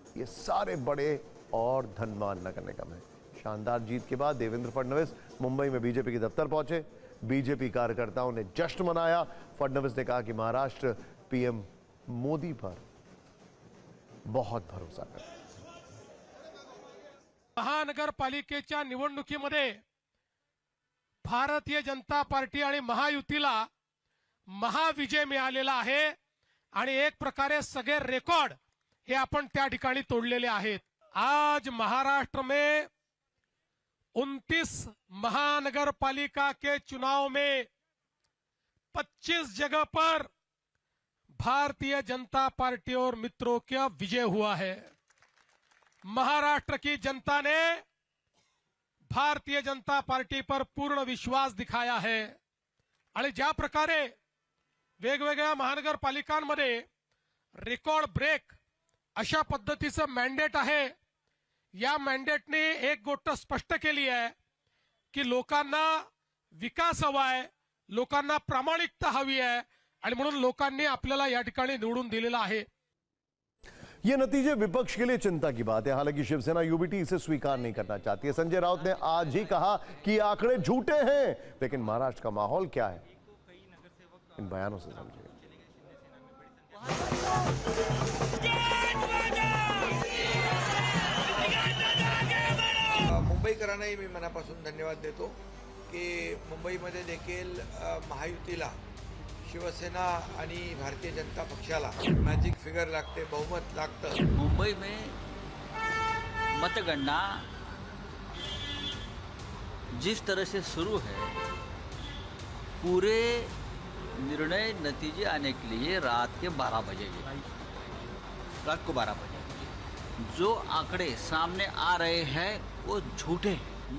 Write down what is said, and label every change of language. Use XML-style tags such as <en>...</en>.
<hi>ये सारे बड़े और धनवान नगर निगम हैं। शानदार जीत के बाद देवेंद्र फडणवीस मुंबई में बीजेपी के दफ्तर पहुंचे। बीजेपी कार्यकर्ताओं ने जश्न मनाया। फडणवीस ने कहा कि महाराष्ट्र पीएम मोदी पर बहुत भरोसा करते हैं।</hi> <mr>महानगरपालिकेच्या निवडणुकीमध्ये भारतीय जनता पार्टी आणि महायुतीला महाविजय मिळालेला आहे आणि एक प्रकारे सगळे रेकॉर्ड हे आपण त्या ठिकाणी तोडलेले आहेत।</mr> <hi>आज महाराष्ट्र में 29 महानगरपालिका के चुनाव में 25 जगह पर भारतीय जनता पार्टी और मित्रों का विजय हुआ है। महाराष्ट्र की जनता ने भारतीय जनता पार्टी पर पूर्ण विश्वास दिखाया है</hi> <mr>आणि ज्या प्रकारे वेगवेगळ्या महानगरपालिकांमध्ये रेकॉर्ड ब्रेक अशा पद्धतीचं मॅन्डेट आहे, या मॅन्डेटने एक गोष्ट स्पष्ट केली आहे की लोकांना विकास हवा आहे, लोकांना प्रामाणिकता हवी आहे आणि म्हणून लोकांनी आपल्याला या ठिकाणी निवडून दिलेला आहे।</mr> <hi>ये नतीजे विपक्ष के लिए चिंता की बात है। हालांकि शिवसेना यूबीटी इसे स्वीकार नहीं करना चाहती है। संजय राउत ने आज ही कहा कि आंकड़े झूठे हैं, लेकिन महाराष्ट्र का माहौल क्या है, इन बयानों से समझिए।</hi> <mr>मुंबईकरांनाही मी मनापासून धन्यवाद देतो की मुंबईमध्ये देखील महायुतीला शिवसेना आणि भारतीय जनता पक्षाला मॅजिक फिगर लागते, बहुमत लागतं।</mr> <hi>मुंबई में मतगणना जिस तरह से शुरू है, पूरे निर्णय नतीजे आने के लिए रात के 12 बजेंगे, रात को 12 बजे। जो आंकड़े सामने आ रहे हैं वो झूठे हैं।</hi>